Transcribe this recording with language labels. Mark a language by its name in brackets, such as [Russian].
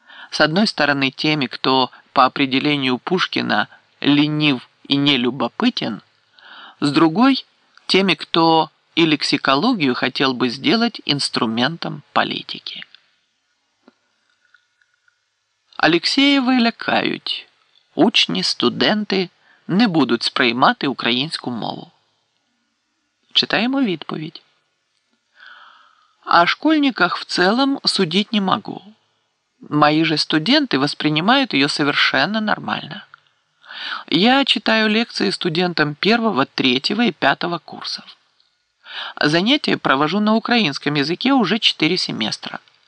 [Russian] С одной стороны, теми, кто по определению Пушкина ленив и нелюбопытен, с другой – теми, кто и лексикологию хотел бы сделать инструментом политики. [Ukrainian] Алексєєви лякають. Учні, студенти не будуть сприймати українську мову. Читаємо відповідь. [Russian] О школьниках в целом судить не могу. Мои же студенты воспринимают ее совершенно нормально. Я читаю лекции студентам 1, 3 и 5 курсов. Занятия провожу на украинском языке уже 4 семестра.